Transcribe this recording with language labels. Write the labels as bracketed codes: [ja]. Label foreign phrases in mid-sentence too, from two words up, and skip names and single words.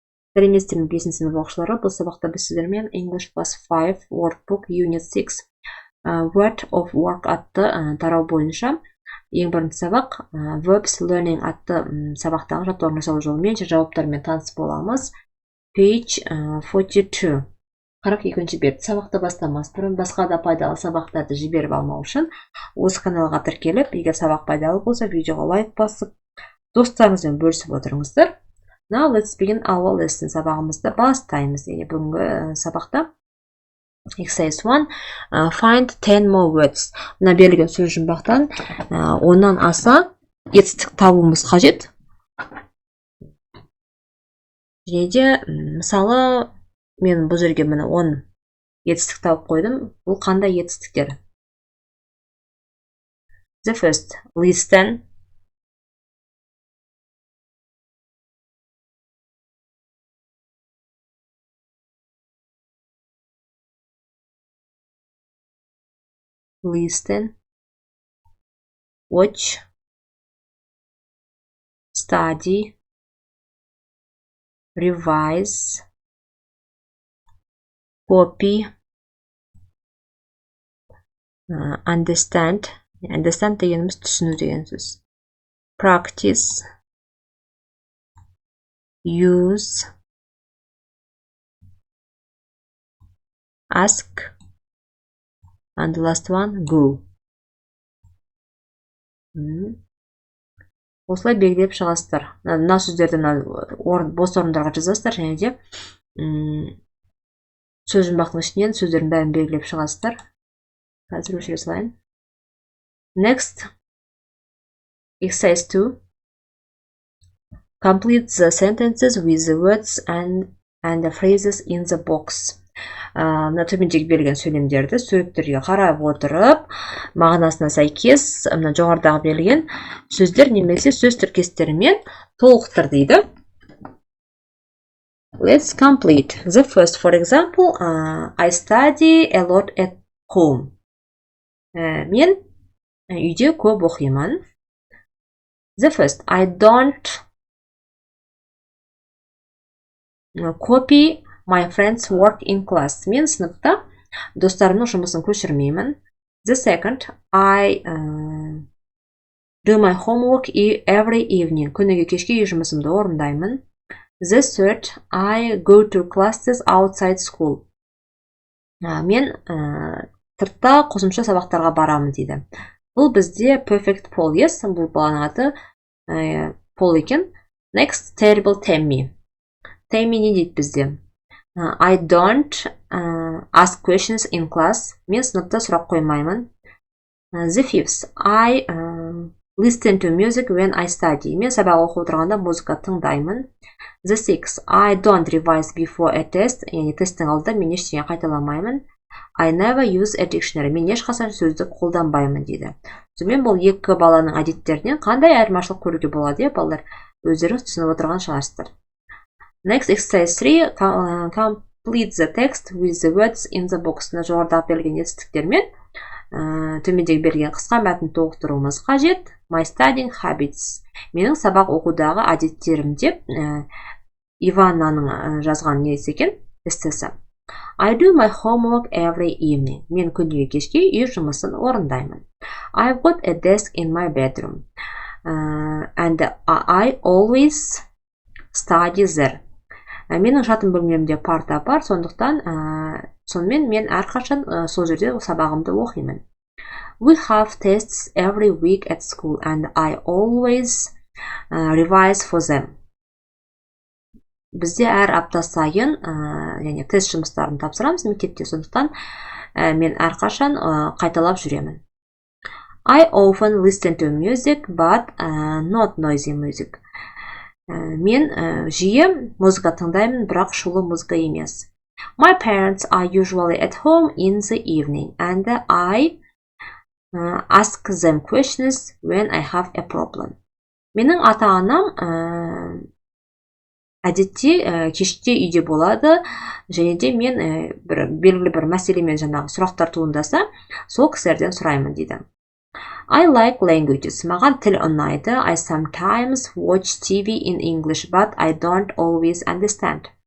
[kk] сәлеметсіздер 5 сынып оқушылары. Бұл сабақта біз сіздермен [en] English Class 5 workbook unit 6 word of work [kk] атты тарау бойынша ең бірінші сабақ [en] Verbs learning [kk] атты сабақтағы жаттығулардың жасалу жолымен жауаптармен таныс боламыз. [en] Page 42. [kk] 42-ші бет. Сабақты бастамас бұрын басқа да пайдалы сабақтарды жіберіп алмау үшін осы каналға тіркеліп, егер сабақ пайдалы болса, видеоға лайк басып, достарыңызбен бөлісіп отырыңыздар. [en] Now let's begin our lesson. [kk] Сабағымызды бастаймыз. Бүгінгі сабақта Exercise 1. [en] Find 10 more words. [kk] Мына берілген сөз жұмбақтан оннан аса етістік табуымыз қажет. Және де, мысалы, мен бұл жерге міне 10 етістік тауып қойдым. Бұл қандай етістіктер? [en] The first, listen. Listen, watch, study, revise, copy, understand. [kk] Understand дегеніміз түсіну деген сөз. [en] Practice, use, ask, and the last one, go. [kk] Осылай белгілеп шығасыздар. Мына сөздерді бос орындарға жазасыздар, және де сөз жұмбақтың ішінен сөздердің бәрін белгілеп шығасыздар. Қазір өшіре салайын. [en] Next, exercise 2. Complete the sentences with the words and the phrases in the box. [kk] Мына төмендегі берілген сөйлемдерді суреттерге қарап отырып, мағынасына сәйкес мына жоғарыдағы берілген сөздер немесе сөз тіркестерімен толықтыр дейді. [en] Let's complete. The first, for example, I study a lot at home. [kk] Мен үйде көп оқимын. [en] The first, I don't copy my friends' work in class. [kk] Мен сыныпта достарымның жұмысын көшірмеймін. [en] The second, I do my homework every evening. [kk] Күніге кешке үй жұмысымды орындаймын. [en] The third, I go to classes outside school. [kk] Мен сыртта қосымша сабақтарға барамын дейді. Бұл бізде perfect Paul, yes, бұл баланың аты Paul екен. [en] Next, terrible Tammy. [kk] Tammy не дейді бізде? [en] I don't ask questions in class. [kk] Мен сыныпта сұрақ қоймаймын. [en] The fifth, I listen to music when I study. [kk] Мен сабақ оқып отырғанда музыка тыңдаймын. [en] The sixth, I don't revise before a test. [kk] Яғни тесттің алдында мен ештеңе қайталамаймын. [en] I never use a dictionary. [kk] Мен ешқашан сөздік қолданбаймын дейді. Сонымен бұл екі баланың әдеттерінен қандай айырмашылық көруге болады, балалар? Өздеріңіз түсініп отырған шығарсыздар. [en] Next, exercise 3. Complete the text with the words in the box. [kk] Жоғарыдағы берілген етістіктермен төмендегі берілген қысқа мәтін толықтыруымыз қажет. [en] My studying habits. [kk] Менің сабақ оқудағы әдеттерім деп Ивананың жазған несі екен? Эссесі. [en] I do my homework every evening. [kk] Мен күніге кешке үй жұмысын орындаймын. [en] I've got a desk in my bedroom. And I always study there. [kk] Менің жатын бөлмемде парта бар, сонымен мен әрқашан сол жерде сабағымды оқимын. [en] We have tests every week at school and I always revise for them. [kk] Бізде әр апта сайын, яғни тест жұмыстарын тапсырамыз мектепте, сондықтан мен әрқашан қайталап жүремін. [en] I often listen to music, but not noisy music. [kk] Мен жиі музыка тыңдаймын, бірақ шулы музыка емес. [en] My parents are usually at home in the evening, and I ask them questions when I have a problem. [kk] Менің ата-анам әдетте кеште үйде болады, және де мен белгілі бір мәселемен жаңағы сұрақтар туындаса, сол кісілерден сұраймын дейді. [en] I like languages. [kk] Маған тіл ұнайды. [en] I sometimes watch TV in English, but I don't always understand.